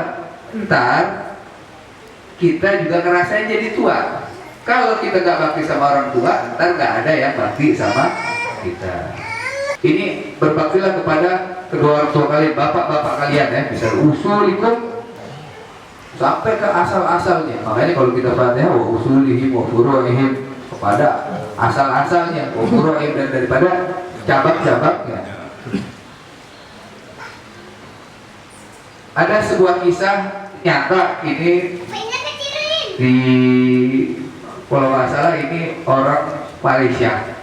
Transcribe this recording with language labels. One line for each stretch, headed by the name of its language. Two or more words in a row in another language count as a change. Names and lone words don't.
Indonesian: Ntar kita juga ngerasain jadi tua. Kalau kita gak bakti sama orang tua, ntar gak ada yang bakti sama kita. Ini berbaktilah kepada kedua orang tua kalian, bapak-bapak kalian, ya. Bisa usulikum sampai ke asal-asalnya. Makanya kalau kita Fatihah
Arabic: وأصولهم وفروعهم,
Indonesian: kepada asal-asalnya, wa furu'ihim, dan daripada cabang-cabangnya. Ada sebuah kisah nyata ini di, kalau nggak salah ini orang Malaysia.